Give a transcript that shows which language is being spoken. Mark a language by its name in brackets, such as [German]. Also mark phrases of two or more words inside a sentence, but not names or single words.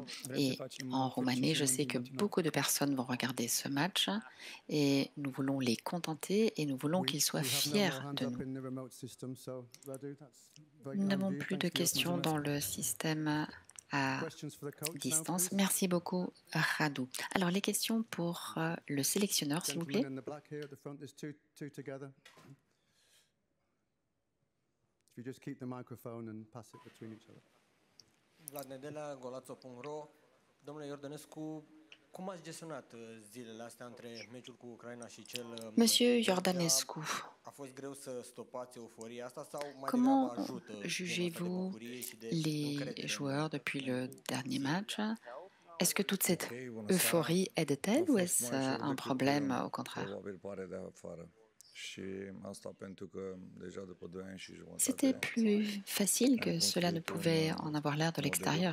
[French] Et en Roumanie, je sais que beaucoup de personnes vont regarder ce match et nous voulons les contenter et nous voulons qu'ils soient fiers de nous. Nous n'avons plus de questions dans le système à distance. Merci beaucoup, Radu. Alors, les questions pour le sélectionneur, s'il vous plaît. Vlad Nedelea, Golazo.ro. [Romanian] Domnule Iordănescu, cum ați gestionat zilele astea între meciul cu Ucraina și cel [French] Monsieur Iordănescu, [Romanian] a fost greu să stopați euforia asta sau mai [French] comment [Romanian] degrabă ajută [French] jugez-vous les joueurs depuis le dernier match? Est-ce que toute cette euphorie aide-t-elle ou est-ce un problème au contraire? C'était plus facile que cela ne pouvait en avoir l'air de l'extérieur.